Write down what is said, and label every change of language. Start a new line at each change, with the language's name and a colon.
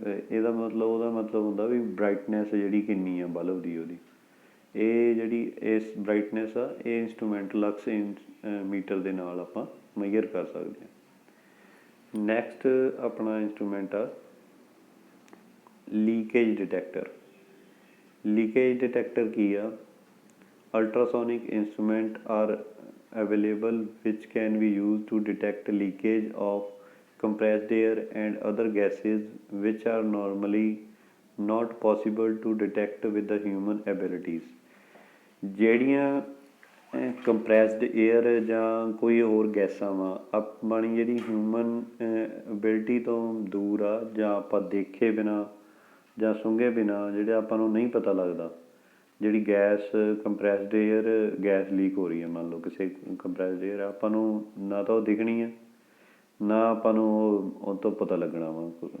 Punjabi: ਇਹਦਾ ਮਤਲਬ, ਉਹਦਾ ਮਤਲਬ ਹੁੰਦਾ ਵੀ ਬਰਾਈਟਨੈਸ ਜਿਹੜੀ ਕਿੰਨੀ ਆ ਬਲਬ ਦੀ, ਉਹਦੀ ਇਹ ਜਿਹੜੀ ਇਸ ਬਰਾਈਟਨੈਸ ਆ, ਇਹ ਇੰਸਟਰੂਮੈਂਟ ਲਕਸ ਮੀਟਰ ਦੇ ਨਾਲ ਆਪਾਂ ਮੈਜ਼ਰ ਕਰ ਸਕਦੇ ਹਾਂ। ਨੈਕਸਟ ਆਪਣਾ ਇੰਸਟਰੂਮੈਂਟ ਆ ਲੀਕੇਜ ਡਿਟੈਕਟਰ। ਲੀਕੇਜ ਡਿਟੈਕਟਰ ਕੀ ਆ?
English: Ultrasonic instruments are available which can be used to detect leakage of compressed air and other gases which are normally not possible to detect with the human abilities.
Punjabi: ਜਿਹੜੀਆਂ ਕੰਪਰੈਸਡ air ਜਾਂ ਕੋਈ ਹੋਰ ਗੈਸਾਂ ਵਾ, ਆਪਣੀ ਜਿਹੜੀ human ability ਤੋਂ ਦੂਰ ਆ, ਜਾਂ ਆਪਾਂ ਦੇਖੇ ਬਿਨਾਂ ਜਾਂ ਸੁੰਘੇ ਬਿਨਾਂ ਜਿਹੜੇ ਆਪਾਂ ਨੂੰ ਨਹੀਂ ਪਤਾ ਲੱਗਦਾ, ਜਿਹੜੀ ਗੈਸ ਕੰਪਰੈਸਡ ਏਅਰ ਗੈਸ ਲੀਕ ਹੋ ਰਹੀ ਹੈ, ਮੰਨ ਲਓ ਕਿਸੇ ਕੰਪਰੈਸਡ ਏਅਰ, ਆਪਾਂ ਨੂੰ ਨਾ ਤਾਂ ਉਹ ਦਿਖਣੀ ਹੈ, ਨਾ ਆਪਾਂ ਨੂੰ ਉਹ ਤੋਂ ਪਤਾ ਲੱਗਣਾ ਵਾ।